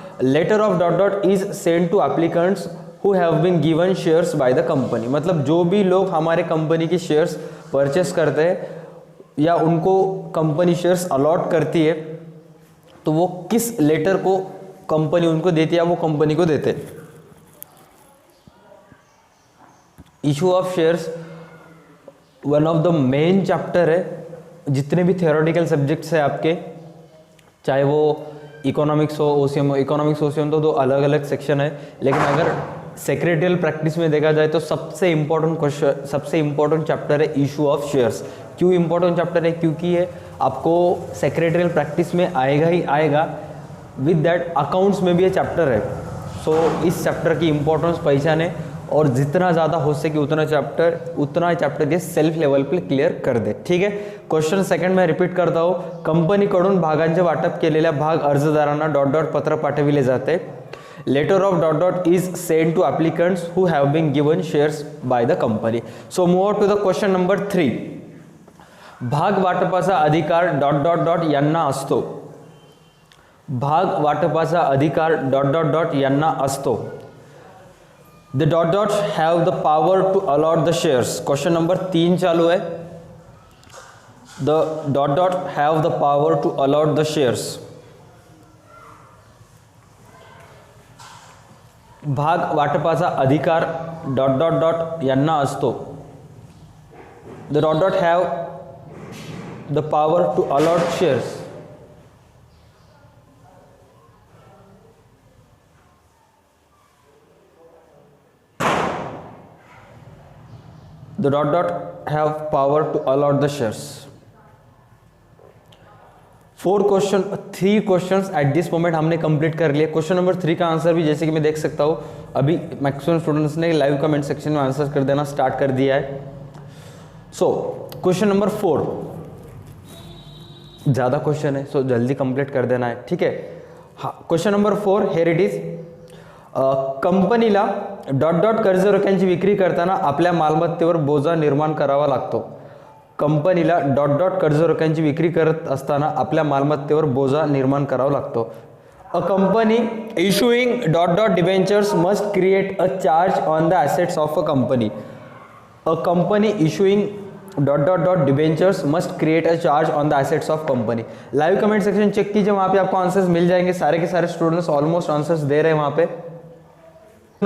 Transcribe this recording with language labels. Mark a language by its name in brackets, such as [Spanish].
[English] Letter of dot dot is sent to applicants who have been given shares by the company. [Hindi] मतलब जो भी लोग हमारे company की शेयर्स परचेस करते हैं या उनको कंपनी शेयर्स अलॉट करती है, तो वो किस लेटर को कंपनी उनको देती है या वो कंपनी को देते हैं। [English] Issue of shares one of the main chapter है। [Hindi] जितने भी थियोरेटिकल सब्जेक्ट्स है आपके, चाहे वो इकोनॉमिक्स हो, ओसीएम हो, इकोनॉमिक्स ओसीएम तो 2 अलग अलग सेक्शन है, लेकिन अगर सेक्रेटरियल प्रैक्टिस में देखा जाए तो सबसे इंपॉर्टेंट चैप्टर है इशू ऑफ शेयर्स। क्यों इंपॉर्टेंट चैप्टर है? क्योंकि ये आपको सेक्रेटरियल प्रैक्टिस में आएगा ही आएगा, [English] with that [Hindi] अकाउंट्स में भी ये चैप्टर है। सो इस चैप्टर की इंपॉर्टेंस पहचाने और जितना ज़्यादा हो सके उतना चैप्टर के सेल्फ लेवल पे क्लियर कर दे। ठीक है, क्वेश्चन 2 में रिपीट करता हूँ। [Marathi] कंपनीकडून भागांचे वाटप केलेल्या भाग अर्जदारांना डॉट डॉट पत्र पाठविले जाते। [English] Letter of dot dot is send to applicants who have been given shares by the company. So move to the question number 3। [Marathi] भाग वाटपाचा अधिकार डॉट डॉट डॉट यांना असतो। भाग वाटपाचा अधिकार डॉट डॉट डॉट यांना असतो। [English] The dot dot have the power to allot the shares. [Hindi] Question number 3 चालू है। [English] The dot dot have the power to allot the shares. [Marathi] भाग वाटपाचा अधिकार डॉट डॉट डॉट यांना असतो। [English] The dot dot have the power to allot shares. The dot dot have power to allot the shares. Three questions at this moment [Hindi] हमने complete कर लिए। Question number 3 का answer भी जैसे कि मैं देख सकता हूँ अभी मैक्सिमम स्टूडेंट्स ने लाइव कमेंट सेक्शन में आंसर कर देना स्टार्ट कर दिया है। सो क्वेश्चन नंबर 4, ज़्यादा क्वेश्चन है सो जल्दी कंप्लीट कर देना है, ठीक है। [Marathi] हाँ, [English] question number 4 here it is, [Marathi] कंपनीला डॉट डॉट कर्ज रोख्यांची विक्री करताना आपल्या मालमत्तेवर बोजा निर्माण करावा लागतो। कंपनीला डॉट डॉट कर्ज रोख्यांची विक्री करत असताना आपल्या मालमत्तेवर बोजा निर्माण करावा लागतो। [English] A company issuing dot dot debentures must create a charge on the assets of a company. A company issuing dot dot dot debentures must create a charge on the assets of company. [Hindi] Live comment section check कीजिए, वहां पे आपको answers मिल जाएंगे। सारे के सारे students almost answers दे रहे हैं वहां पे।